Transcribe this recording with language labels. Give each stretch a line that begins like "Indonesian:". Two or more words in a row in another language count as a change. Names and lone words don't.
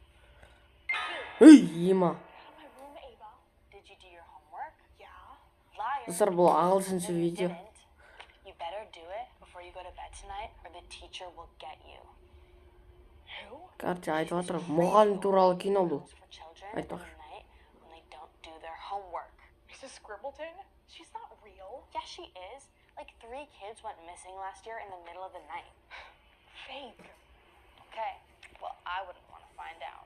Kazakh: Ема. Достар, бұл ағылшынша видео. Короче, айтып жатыр, мұғалім туралы кино бұл. Айтпақшы.
English: Mrs. Scribbleton? She's not real. Yeah, she is. Like 3 kids went missing last year in the middle of the night. Fake. Okay, well, I wouldn't want to find out.